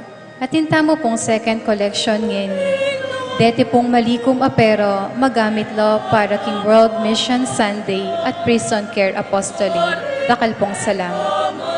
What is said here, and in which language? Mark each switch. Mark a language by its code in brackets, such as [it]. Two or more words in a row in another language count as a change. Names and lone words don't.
[pam] Atinta mo pong [en] second collection [pam] ngayon. Dete pong malikum apero, magamit lo para King World Mission Sunday at Prison Care Apostolic. Dakal pong salamat.